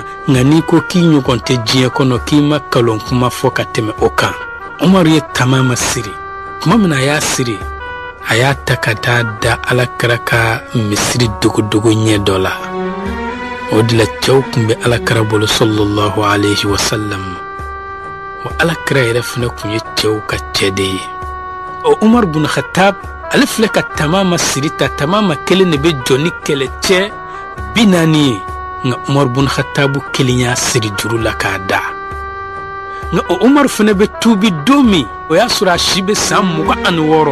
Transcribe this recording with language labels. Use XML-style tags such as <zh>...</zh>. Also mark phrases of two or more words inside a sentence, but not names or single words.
<bm>Nka n'i ko k'i ɲɔgɔn tɛ diɲɛ kɔnɔ k'i ma kalon kuma fɔ ka tɛmɛ o kan. Umar ye Tamama siri. Tuma min a y'a siri a y'a ta ka taa da Alakira ka misiri dogodogo ɲɛ dɔ la. O de la cɛw tun bɛ Alakira bolo</bm> <ar>صلى الله عليه وسلم.</ar> <bm>Wa Alakira yɛrɛ fana tun ye cɛw ka cɛ de ye. O Umar ibn Khattab ale filɛ ka Tamama siri ta. Tamama kelen de bɛ jɔ ni kɛlɛcɛ 40 ye. Nka Umar ibn Khattab kelen y'a siri juru la k'a da. Nka o Umar fana bɛ tuubi don min o y'a sɔrɔ a si bɛ san 26.</bm>